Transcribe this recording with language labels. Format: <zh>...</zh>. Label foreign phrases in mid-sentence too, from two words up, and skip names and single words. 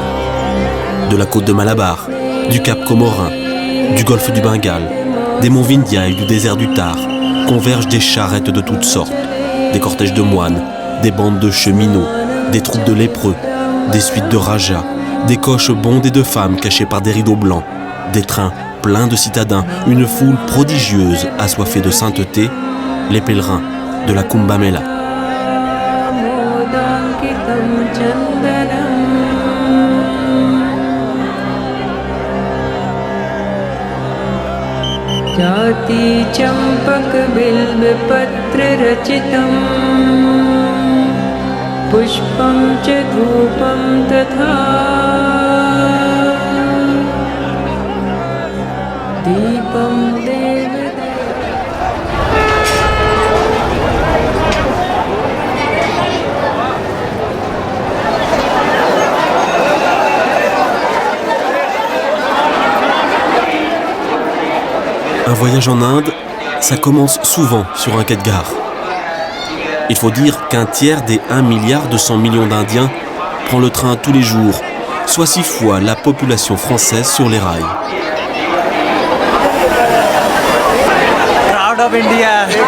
<fr>De la côte de Malabar, du cap Comorin, du golfe du Bengale, des monts Vindhya et du désert du Thar, convergent des charrettes de toutes sortes, des cortèges de moines, des bandes de cheminots, des troupes de lépreux, des suites de rajas, des coches bondées de femmes cachées par des rideaux blancs, des trains pleins de citadins, une foule prodigieuse assoiffée de sainteté, les pèlerins de la Kumbh Mela.</fr> <sa>जाति चंपक बिल्व पत्र रचितम् पुष्पं च धूपं तथा दीपं</sa> <fr>Un voyage en Inde, ça commence souvent sur un quai de gare. Il faut dire qu'un tiers des 1,2 milliard d'Indiens prend le train tous les jours, soit 6 fois la population française sur les rails.</fr> <en>Proud of India.</en>